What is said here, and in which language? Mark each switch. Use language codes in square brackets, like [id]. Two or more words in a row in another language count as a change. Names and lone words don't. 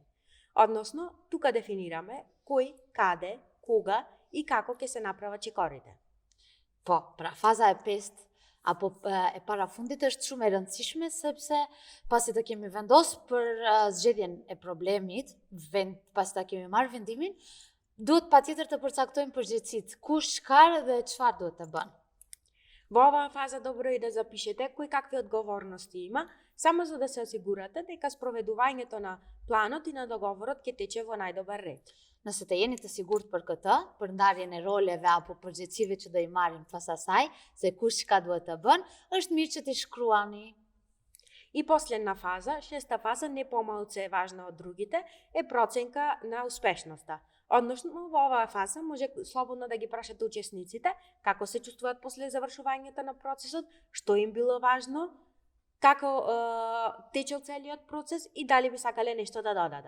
[mk] Односно, тука дефинираме кој, каде, кога и како ќе се направат чекорите. [sq] Po, pra faza e 5 apo e parafundit është shumë e rëndësishme sepse pasi të kemi vendosur për zgjedhjen e problemit, pasi ta kemi marrë vendimin, duhet patjetër të përcaktojmë përgjegjësitë, kush, çfarë dhe çfarë duhet të bënë. [mk] Во оваа фаза добро е да запишете кои какви одговорности има, само за да се осигурате дека спроведувањето на планот и на договорот ќе тече во најдобар ред. [sq] Nëse të jeni të sigurt për këtë, për ndarjen e roleve apo përgjegjësive që do i marrim pas asaj, se kush çka duhet të bën, është mirë që t'i shkruani. [mk] И последна фаза, шеста фаза, не помалку е важна од другите, е проценка на успешноста. Односно, во оваа фаза може слободно да ги прашате учесниците како се чувствуваат после завршувањето на процесот, што им било важно, како течел целиот процес и дали би сакале нешто да додадат.